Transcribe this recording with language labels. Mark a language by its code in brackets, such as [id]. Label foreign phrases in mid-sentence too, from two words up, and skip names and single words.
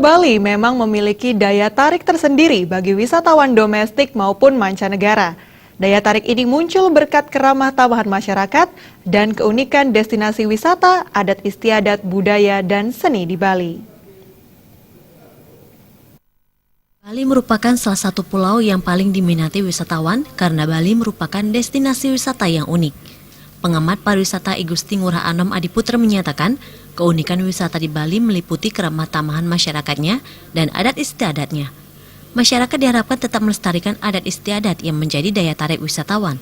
[id] Bali memang memiliki daya tarik tersendiri bagi wisatawan domestik maupun mancanegara. Daya tarik ini muncul berkat keramah tamahan masyarakat dan keunikan destinasi wisata, adat istiadat, budaya, dan seni di Bali. Bali merupakan salah satu pulau yang paling diminati wisatawan karena Bali merupakan destinasi wisata yang unik. Pengamat pariwisata I Gusti Ngurah Anom Adiputra menyatakan, keunikan wisata di Bali meliputi keramah tamahan masyarakatnya dan adat istiadatnya. Masyarakat diharapkan tetap melestarikan adat istiadat yang menjadi daya tarik wisatawan.